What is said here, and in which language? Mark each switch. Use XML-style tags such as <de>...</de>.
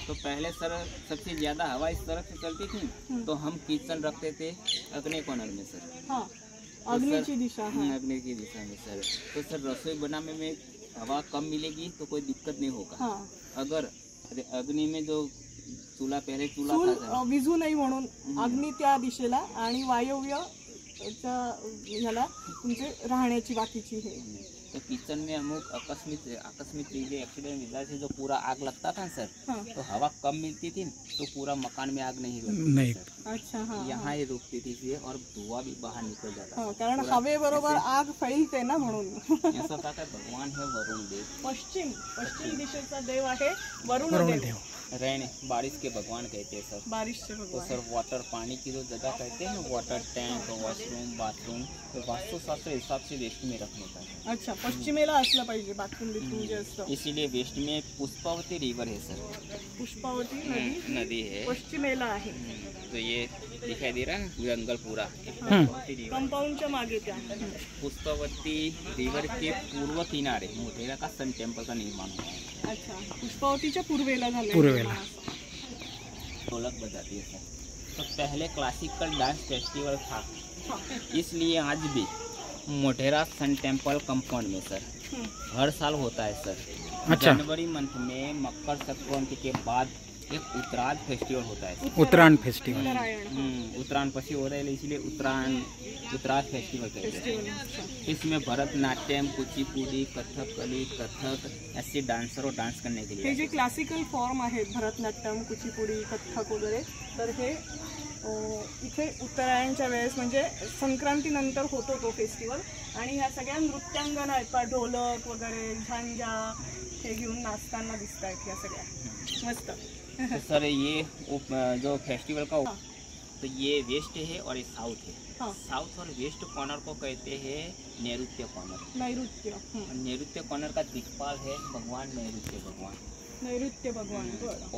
<hi>तो पहले सर सबसे ज़्यादा हवा इस तरफ से चलती थी, तो हम किचन रखते थे अग्नि कॉर्नर में सर।</hi> <mr>हां अग्नीची दिशा हां</mr> <hi>अग्नि की दिशा में सर। तो सर रसोई बनाने में हवा कम मिलेगी तो कोई दिक्कत नहीं होगा। हां अगर अग्नि में जो चूल्हा पहले चूल्हा चूल था सर।</hi> <mr>विझू नाही म्हणून अग्नी त्या दिशेला आणि वायव्य ह्याला तुमचे राहण्याची बाकीची हे।</mr> <hi>तो किचन में अमुक आकस्मिक चीजें एक्सीडेंट वजह से जो पूरा आग लगता था सर, हाँ। तो हवा कम मिलती थी तो पूरा मकान में आग नहीं नहीं। लगती सर। अच्छा हाँ यहाँ ही रुकती थी ये और धुआं भी बाहर निकल जाता</hi> <mr>हाँ, कारण हवे बरोबर आग फैलते ना म्हणून।</mr> <hi>ऐसा था कि भगवान है वरुण देव,</hi> <mr>पश्चिम दिशेचा देव आहे वरुण देव।</mr> <hi>रहने बारिश के भगवान कहते हैं सर। बारिश से तो भगवान। सर वाटर पानी की जो जगह कहते हैं ना, वाटर टैंक वॉशरूम बाथरूम, तो वास्तुशास्त्र हिसाब से वेस्ट में रखने का है।</hi> <mr>अच्छा पश्चिमेला असलं पाहिजे बाथरूम बिथरूम जे असतं।</mr> <hi>इसीलिए वेस्ट में पुष्पावती रिवर है सर। पुष्पावती नदी नदी है।</hi> <mr>पश्चिमेला आहे।</mr> <hi>तो ये दिखाई दे रहा है ना जंगल पूरा, पुष्पावती रिवर।</hi> <mr>कंपाऊंडच्या मागे त्या।</mr> <hi>पुष्पावती रिवर के पूर्व किनारे मोटेरा का सन टेम्पल का निर्माण हुआ है।</hi> <mr>अच्छा पुष्पावतीच्या पूर्वेला झालंय। पूर्वेला।</mr> <hi>ढोलक बजाती है सर। तो पहले क्लासिकल डांस फेस्टिवल था, इसलिए आज भी मोटेरा सन टेम्पल कंपाउंड में सर हर साल होता है सर। अच्छा। जनवरी मंथ में मकर संक्रांति के बाद एक उत्तरायण फेस्टिवल होता है। उत्तरायण फेस्टिवल। उत्तरायण पसी हो रहा है इसलिए उत्तरायण फेस्टिवल कहते हैं। इसमें भरतनाट्यम, कुचिपुड़ी, कथकली, कथक ऐसे डांसरों डांस करने के हे लिए।</hi> <mr>जे क्लासिकल फॉर्म आहेत भरतनाट्यम, कुचिपुडी, कथ्थक वगैरे, तर हे इथे उत्तरायणच्या वेळेस म्हणजे संक्रांतीनंतर होतो तो फेस्टिवल। आणि ह्या सगळ्या नृत्यांगना आहेत पा, ढोलक वगैरे झांजा हे घेऊन नाचताना दिसत आहेत ह्या सगळ्या। मस्त।</mr> <hi>तो सर ये जो फेस्टिवल का तो ये वेस्ट है और ये साउथ है। हाँ। साउथ और वेस्ट कॉर्नर को कहते हैं नैऋत्य कॉर्नर। नैऋत्य। नैऋत्य कॉर्नर का दिक्पाल है भगवान नैऋत्य भगवान। नैऋत्य भगवान। बरं।</hi>